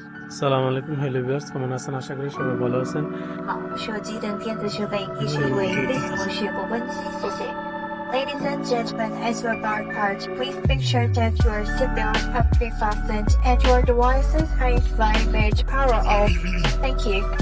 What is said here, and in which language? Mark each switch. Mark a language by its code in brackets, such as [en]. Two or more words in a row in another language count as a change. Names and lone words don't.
[ar] سلام عليكم [en] hello viewers, [bn] কেমন আছেন? আশা করি সবাই ভালো আছেন। [zh] 好，手机等电子设备已升为飞行模式或关机，谢谢。 [en] Ladies and gentlemen, as you embark part, please make sure that your seatbelts have been fastened and your devices are in flight mode power off. Thank you.